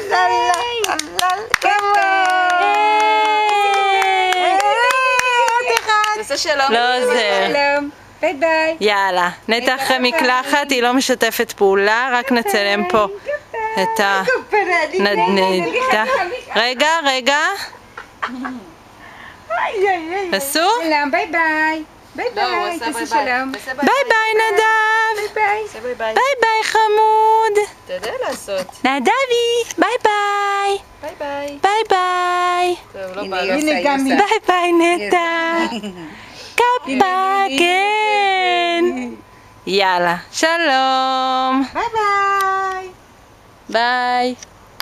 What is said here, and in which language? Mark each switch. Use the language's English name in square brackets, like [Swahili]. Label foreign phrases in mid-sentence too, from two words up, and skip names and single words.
[Hebrew] נעשה שלום. לא עוזר. ביי ביי. יאללה, נטע אחרי מקלחת, היא לא משתפת פעולה, רק נצלם פה את הנדנדה. רגע, רגע. עשו? שלום, ביי ביי. ביי ביי, תעשי שלום. ביי ביי נדב. ביי ביי. ביי ביי חמוד. אתה יודע לעשות. נדבי, ביי ביי. ביי ביי. ביי ביי. טוב, לא הנה, בא היא לה. עושה, היא עושה. ביי ביי נטע. כפה, כן. יאללה, שלום. ביי ביי. ביי.